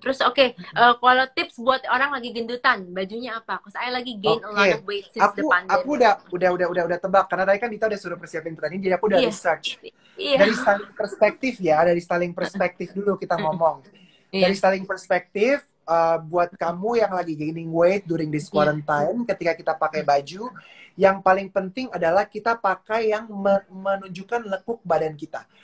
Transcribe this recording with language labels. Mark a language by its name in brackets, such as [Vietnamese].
[Indonesian] Terus kalau tips buat orang lagi gendutan, bajunya apa? [English] Because I [Indonesian] lagi [English] gain a lot of weight since the pandemic. [Indonesian] Aku udah tebak karena tadi kan Dita udah suruh persiapin pertanyaan, jadi aku udah research. Dari styling perspektif ya, dari styling perspektif dulu kita ngomong. Dari styling perspektif, buat kamu yang lagi [English] gaining weight during this quarantine, [Indonesian] ketika kita pakai baju, yang paling penting adalah kita pakai yang menunjukkan lekuk badan kita.